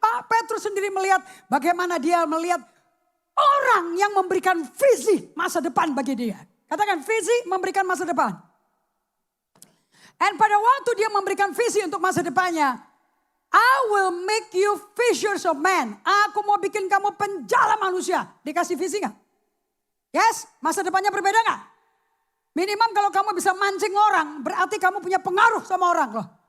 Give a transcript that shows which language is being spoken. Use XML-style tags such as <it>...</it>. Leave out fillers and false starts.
<id>Pak Petrus sendiri melihat bagaimana dia melihat orang yang memberikan visi masa depan bagi dia. Katakan visi memberikan masa depan. Dan pada waktu dia memberikan visi untuk masa depannya.</id> <en>I will make you fishers of men.</en> <id>Aku mau bikin kamu penjala manusia. Dikasih visi gak? Yes, masa depannya berbeda gak? Minimum kalau kamu bisa mancing orang. Berarti kamu punya pengaruh sama orang loh.</id>